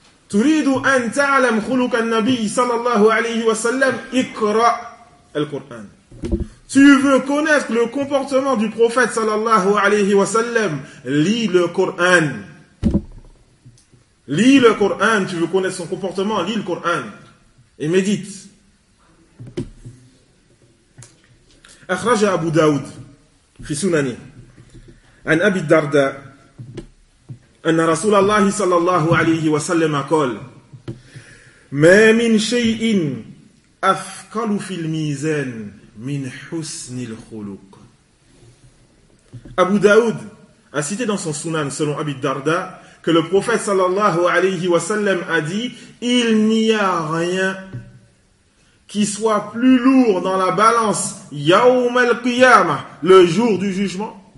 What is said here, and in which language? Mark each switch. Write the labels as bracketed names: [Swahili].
[Arabic] تريد أن تعلم خلق النبي صلى الله عليه وسلم اقرأ القرآن. [French] Tu veux connaître le comportement du prophète صلى الله عليه وسلم, lis le Coran. Lis le Coran, tu veux connaître son comportement, lis le Coran et médite. [Arabic] أخرج أبو داود في سننه عن أبي الدرداء أن رسول الله صلى الله عليه وسلم قال ما من شيء أثقل في الميزان من حسن الخلق. [French] أبو داود a cité dans son Sunan selon Abi Darda que le prophète صلى الله عليه وسلم a dit: il n'y a rien qui soit plus lourd dans la balance [Arabic] يوم القيامة, [French] le jour du jugement.